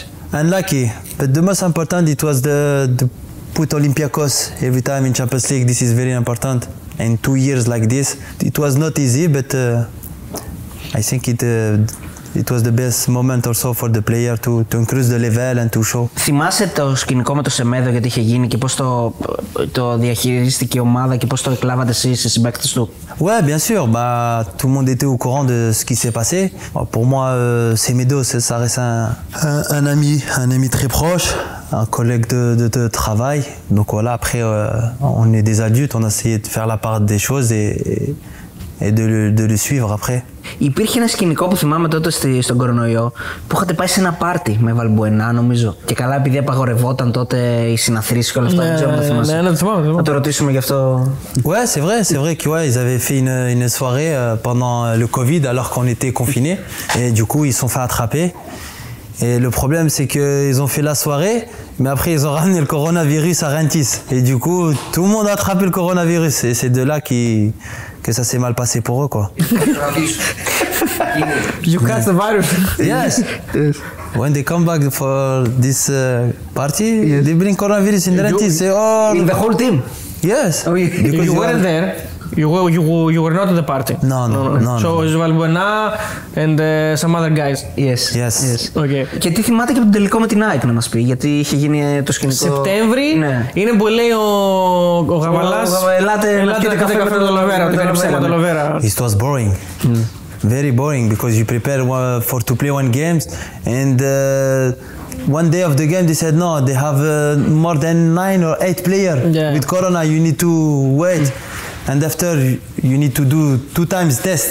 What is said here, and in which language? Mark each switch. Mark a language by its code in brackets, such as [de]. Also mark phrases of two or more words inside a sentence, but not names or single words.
[en] Unlucky, but the most important it was the put Olympiakos every time in Champions League. This is very important. And 2 years like this, it was not easy, but I think it was the best moment also for the player to increase the level and to show. [el] Θυμάσαι το σκηνικό με το Σεμέδο, γιατί είχε γίνει και πώς το διαχειρίστηκε η ομάδα και πώς το εκλάβατε εσείς οι συμπαίκτες του? [fr] Ouais, bien sûr. Bah, tout le monde était au courant de ce qui s'est passé. Pour moi, Semedo, ça reste un ami très proche, un collègue de travail. Donc voilà, après, on est des adultes, on a essayé de faire la part des choses et de le suivre après. [el] Υπήρχε ένα σκηνικό που θυμάμαι τότε στον κορονοϊό που είχατε πάει σε ένα πάρτι με Βαλμπουενά, νομίζω. Και καλά, επειδή απαγορευόταν τότε οι συναθρήσεις και όλα αυτά. Δεν ξέρω αν το θυμάσαι. Να το ρωτήσουμε γι' αυτό. [fr] Ouais, c'est vrai que ouais, ils avaient fait une soirée pendant le Covid alors qu'on était confinés. Et du coup, ils se sont fait attraper. Et le problème, c'est qu'ils ont fait la soirée, mais après, ils ont ramené le coronavirus à Rentis. Et du coup, tout le monde a attrapé le coronavirus. Et c'est de là que ça s'est mal passé pour eux, quoi. [en] You catch the virus? Yes. When they come back for this party, they bring coronavirus in Rentis. In the whole team? Yes. You weren't there? You were not at the party? No. So it was Valbuena and some other guys? Yes. Okay. [el] Και τι θυμάται και από τον τελικό με την ΑΕΚ να μας πει, γιατί είχε γίνει το σκηνικό... Σεπτέμβρη, είναι που λέει ο Γαβαλάς ελάτε να πιείτε καφέ με τον Λοβέρα. [en] It was boring. Very boring because you prepare to play one game and one day of the game they said no, they have more than 9 or 8 players. With Corona you need to wait. And after you need to do 2 times test.